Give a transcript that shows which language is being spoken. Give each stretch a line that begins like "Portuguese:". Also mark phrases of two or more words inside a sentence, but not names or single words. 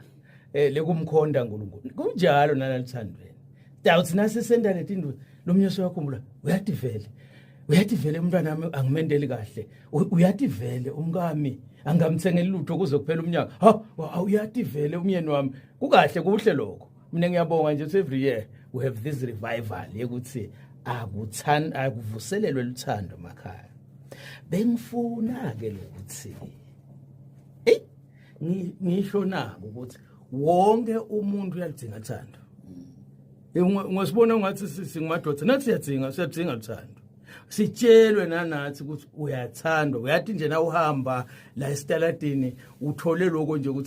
North Ndebele: lekumkhonda uNkulunkulu kunjalo nalalithandweni dawuthi nase senda letinto lomnyoso yakhumbula uyathi vele umntwana wami angimendeli kahle uyathi vele umkami angamthengeli lutho kuze kuphela umnyaka uyathi vele umyeni wami kukahle kuhle lokho mina ngiyabonga nje
English: every year we have this revival
North Ndebele: yekuthi akuvuselelwe luthando emakhaya bengifuna ke lokuthi ngisho nako ukuthi wonke umuntu uyalidinga uthando ngosibona ungathi singumadoda nathi siyadinga uthando sitshelwe nanathi ukuthi uyathandwa uyathi nje na uhamba la esitaladini uthole lokho nje ukuthi